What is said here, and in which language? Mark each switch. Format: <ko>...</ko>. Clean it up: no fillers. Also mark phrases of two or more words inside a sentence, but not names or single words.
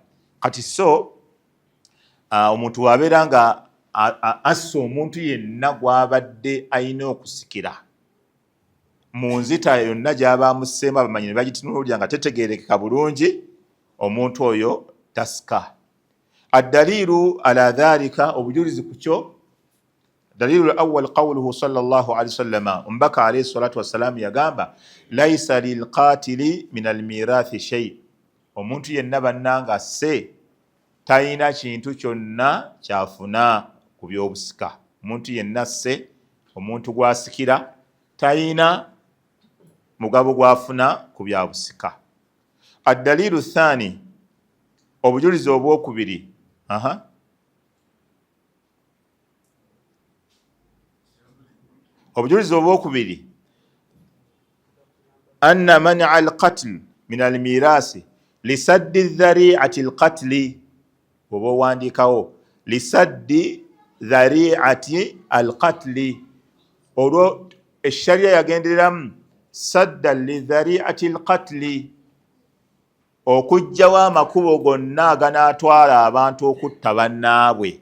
<lg>Kati so omuntu wabeera nga assa omuntu yenna gw'abadde ayina okusikira mu nzita yonna gy'aba amusseemu, abamanyi ne bagitunuulira nga tetegeerekeka bulungi, omuntu oyo tasika.</lg> <ar>الدليل على ذلك,</ar> <lg>obujulizi ku kyo,</lg> <ar>الدليل الأول قوله صلى الله عليه وسلم,</ar> <lg>omubaka</lg> <ar>عليه الصلاة والسلام</ar> <lg>yagamba</lg> <ar>ليس للقاتل من الميراث شيء,</ar> <lg>omuntu yenna bannanga asse talina kintu kyonna kyafuna ku byobusika. Omuntu yenna asse, omuntu gwasikira talina mugabo gwafuna ku byabusika.</lg> <ar>الدليل الثاني,</ar> <lg>obujulizi obwokubiri, obujulizi obwokubiri,</lg> <ar>أن منع القتل من الميراث لسد ذريعة القتل.</ar> <lg>Oba owandiikawo</lg> <ar>لسد ذريعة القتل,</ar> <lg>olwo eshariya yagendereramu</lg> <ar>سدا لذريعة القتل,</ar> <lg>okuggyawo amakubo gonna aganaatwala abantu okutta bannaabwe.</lg>